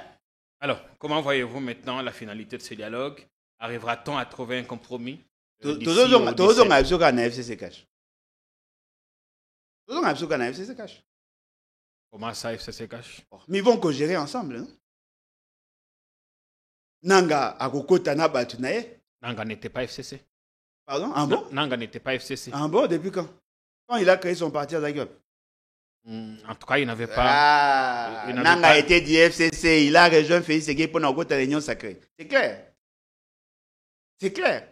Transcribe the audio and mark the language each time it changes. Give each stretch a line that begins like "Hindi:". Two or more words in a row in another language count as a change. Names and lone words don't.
French: Alors, comment voyez-vous maintenant la finalité de ce dialogue? Arrivera-t-on à trouver un compromis? Comment ça, FCC cache? Mais ils vont co-gérer ensemble. Non?
Lingala: Nanga akokota na batunaye.
French: Nanga n'était pas FCC. Pardon? Ah bon? Nanga n'était pas FCC. Ah bon? Depuis quand? Quand il a créé son parti à Zagreb? En tout cas, il n'avait pas... Nanga était du FCC. Il a rejoint Félix Ségué pour la réunion sacrée. C'est clair. C'est clair.